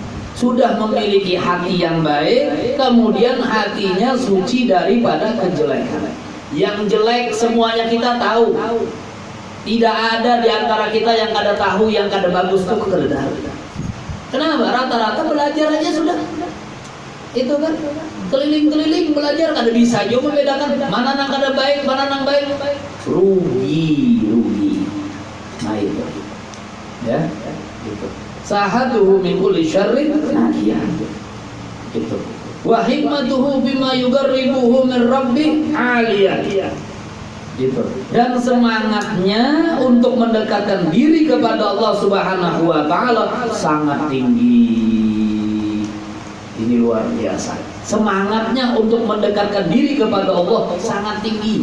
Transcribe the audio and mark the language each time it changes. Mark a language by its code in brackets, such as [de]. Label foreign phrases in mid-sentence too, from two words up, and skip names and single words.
[id] Sudah memiliki hati yang baik, kemudian hatinya suci daripada kejelekan. Yang jelek semuanya kita tahu. Tidak ada di antara kita yang kada tahu yang kada bagus itu kekeledar. Kenapa? Rata-rata belajar aja sudah. Itu kan keliling-keliling belajar kada bisa juga membedakan mana nang kada baik, mana nang baik. Rugi. Nah itu. Ya, gitu. [ar] سهده من كل شر ناهية. [id] Gitu. [ar] وحكمته بما يقربه من ربه عالية. [id] Gitu. Dan semangatnya untuk mendekatkan diri kepada Allah [ar] سبحانه وتعالى [id] sangat tinggi. Ini luar biasa. Semangatnya untuk mendekatkan diri kepada Allah sangat tinggi.